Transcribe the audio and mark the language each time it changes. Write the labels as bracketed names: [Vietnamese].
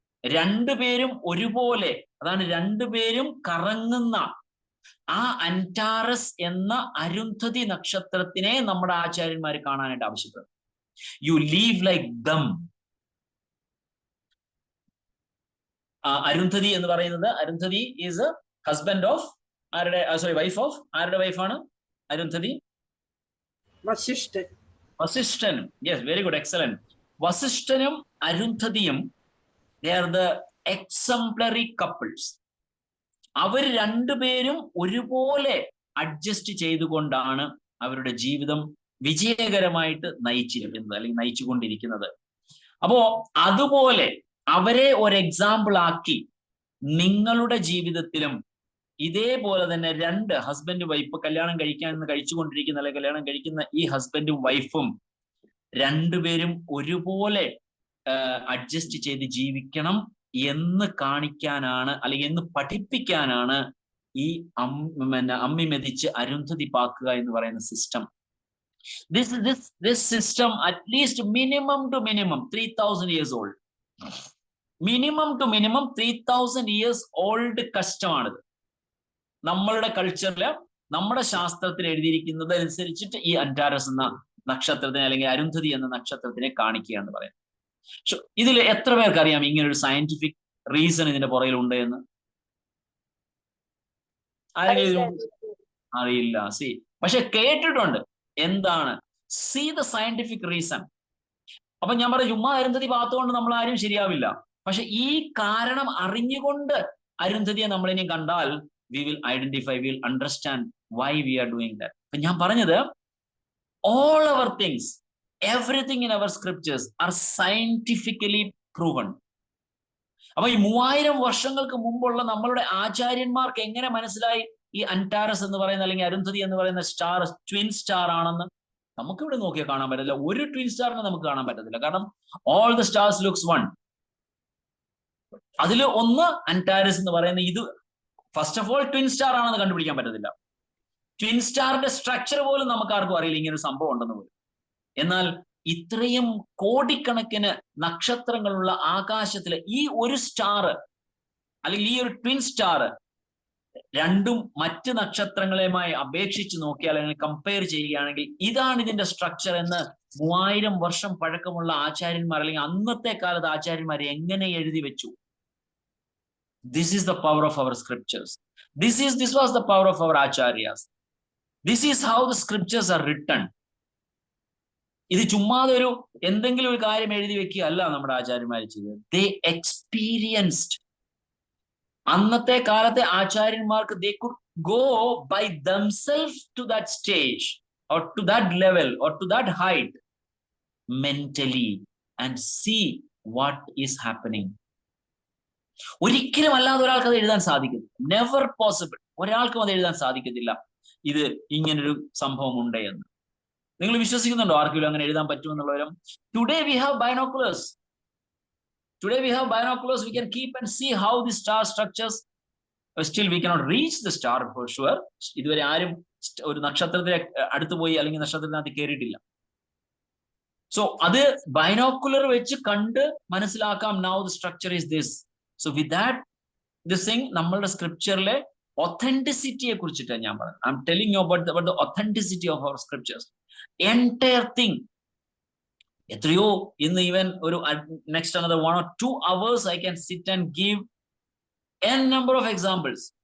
[Malayalam] രണ്ടുപേരും ഒരുപോലെ, അതാണ് രണ്ടുപേരും കറങ്ങുന്ന ആ അന്റാറസ് എന്ന അരുന്ധതി നക്ഷത്രത്തിനെ നമ്മുടെ ആചാര്യന്മാർ കാണാനായിട്ട് ആവശ്യപ്പെടും. [English] You leave like them. [Malayalam] Arundhati എന്ന് പറയുന്നത്, അരുന്ധതി [English] is husband of [Malayalam] ആരുടെ, [English] wife of [Malayalam] ആരുടെ വൈഫാണ് Arundhati? [English] Vasishthan. Yes, very good, excellent. വസിഷ്ഠനും അരുന്ധതിയും they are the exemplary couples. [Malayalam] അവർ രണ്ടുപേരും ഒരുപോലെ അഡ്ജസ്റ്റ് ചെയ്തുകൊണ്ടാണ് അവരുടെ ജീവിതം വിജയകരമായിട്ട് നയിച്ചിരിക്കുന്നത് അല്ലെങ്കിൽ നയിച്ചുകൊണ്ടിരിക്കുന്നത്. അപ്പോ അതുപോലെ അവരെ ഒരു എക്സാമ്പിൾ ആക്കി നിങ്ങളുടെ ജീവിതത്തിലും ഇതേപോലെ തന്നെ രണ്ട് ഹസ്ബൻഡ് വൈഫ് കല്യാണം കഴിച്ചുകൊണ്ടിരിക്കുന്ന അല്ലെങ്കിൽ കല്യാണം കഴിക്കുന്ന ഈ ഹസ്ബൻഡും വൈഫും രണ്ടുപേരും ഒരുപോലെ അഡ്ജസ്റ്റ് ചെയ്ത് ജീവിക്കണം എന്ന് കാണിക്കാനാണ് അല്ലെങ്കിൽ എന്ന് പഠിപ്പിക്കാനാണ് ഈ അമ്മി മെതിച്ച് അരുന്ധതി പാക്കുക എന്ന് പറയുന്ന system. [English] This system at least minimum to minimum 3000 years old. Minimum to minimum 3000 years old [Malayalam] കഷ്ടമാണിത്. നമ്മളുടെ കൾച്ചറില് നമ്മുടെ ശാസ്ത്രത്തിൽ എഴുതിയിരിക്കുന്നത് അനുസരിച്ചിട്ട് ഈ അന്റാറസ് എന്ന നക്ഷത്രത്തിനെ അല്ലെങ്കിൽ അരുന്ധതി എന്ന നക്ഷത്രത്തിനെ കാണിക്കുക എന്ന് പറയുന്നത്. ഇതിൽ എത്ര പേർക്ക് അറിയാം ഇങ്ങനെ ഒരു സയന്റിഫിക് റീസൺ ഇതിന്റെ പുറകിലുണ്ട് എന്ന്? അറിയില്ല. പക്ഷെ കേട്ടിട്ടുണ്ട്. എന്താണ്? [English] See the scientific reason. [Malayalam] അപ്പൊ ഞാൻ പറയാം, ചുമ്മാ അരുന്ധതി പാത്തുകൊണ്ട് നമ്മൾ ആരും ശരിയാവില്ല. പക്ഷെ ഈ കാരണം അറിഞ്ഞുകൊണ്ട് അരുന്ധതിയെ നമ്മളിനി കണ്ടാൽ [English] we will identify, we will understand why we are doing that. [Malayalam] അപ്പൊ ഞാൻ പറഞ്ഞത്, [English] all our things, everything in our scriptures are scientifically proven. [Malayalam] അപ്പൊ ഈ 3000 വർഷങ്ങൾക്ക് മുമ്പുള്ള നമ്മളുടെ ആചാര്യന്മാർക്ക് എങ്ങനെ മനസ്സിലായി ഈ അന്റാറസ് എന്ന് പറയുന്ന അല്ലെങ്കിൽ അരുന്ധതി എന്ന് പറയുന്ന സ്റ്റാർ ട്വിൻ സ്റ്റാർ ആണെന്ന്? നമുക്കിവിടെ നോക്കിയാൽ കാണാൻ പറ്റില്ല. ഒരു ട്വിൻ സ്റ്റാറിനെ നമുക്ക് കാണാൻ പറ്റത്തില്ല. കാരണം [English] all the stars looks one. [Malayalam] അതിൽ ഒന്ന് അന്റാറസ് എന്ന് പറയുന്ന ഇത് [English] first of all [Malayalam] twin star ആണെന്ന് കണ്ടുപിടിക്കാൻ പറ്റത്തില്ല. ട്വിൻ സ്റ്റാറിന്റെ സ്ട്രക്ചർ പോലും നമുക്ക് ആർക്കും അറിയില്ല ഇങ്ങനെ ഒരു സംഭവം ഉണ്ടെന്ന് പോലും. എന്നാൽ ഇത്രയും കോടിക്കണക്കിന് നക്ഷത്രങ്ങളുള്ള ആകാശത്തിലെ ഈ ഒരു സ്റ്റാർ അല്ലെങ്കിൽ ഈ ഒരു ട്വിൻ സ്റ്റാർ രണ്ടും മറ്റ് നക്ഷത്രങ്ങളുമായി അപേക്ഷിച്ച് നോക്കിയാൽ അല്ലെങ്കിൽ കമ്പയർ ചെയ്യുകയാണെങ്കിൽ ഇതാണ് ഇതിന്റെ സ്ട്രക്ചർ എന്ന് 3000 വർഷം പഴക്കമുള്ള ആചാര്യന്മാർ അല്ലെങ്കിൽ അന്നത്തെ കാലത്ത് ആചാര്യന്മാർ എങ്ങനെ എഴുതി വെച്ചു? [English] This is the power of our scriptures. This was the power of our acharyas. This is how the scriptures are written. [Malayalam] ഇത് ചുമ്മാതെ ഒരു എന്തെങ്കിലും ഒരു കാര്യം എഴുതി വെക്കുകയല്ല നമ്മുടെ ആചാര്യന്മാർ ചെയ്തത്. [English] They experienced. [Malayalam] അന്നത്തെ കാലത്തെ ആചാര്യന്മാർക്ക് [English] they could go by themselves to that stage. or to that level or to that height mentally and see what is happening. [Malayalam] ഒരിക്കലും അല്ലാതെ ഒരാൾക്ക് അത് എഴുതാൻ സാധിക്കും. [English] Never possible. [Malayalam] ഒരാൾക്കും അത് എഴുതാൻ സാധിക്കത്തില്ല ഇത് ഇങ്ങനൊരു സംഭവം ഉണ്ട് എന്ന്. നിങ്ങൾ വിശ്വസിക്കുന്നുണ്ടോ ആർക്കെങ്കിലും അങ്ങനെ എഴുതാൻ പറ്റുമെന്നുള്ളവരും? [English] Today we have binoculars. We can keep and see how the star structures. Still we cannot reach the star for sure. [Malayalam] ഇതുവരെ ആരും ഒരു നക്ഷത്രത്തെ അടുത്ത് പോയി അല്ലെങ്കിൽ നക്ഷത്രത്തിനകത്ത് കയറിയിട്ടില്ല. സോ അത് ബൈനോക്കുലർ വെച്ച് കണ്ട് മനസ്സിലാക്കാം. [English] Now the structure is this. So with that, this thing [Malayalam] നമ്മളുടെ സ്ക്രിപ്ചറിലെ ഒത്തന്റിസിറ്റിയെ കുറിച്ചിട്ടാണ് ഞാൻ പറയുന്നത്. [English] I'm telling you about the authenticity of our scriptures. Entire thing. [Malayalam] എത്രയോ ഇന്ന് [English] Even ഒരു next another 1 or 2 hours I can sit and give n number of examples.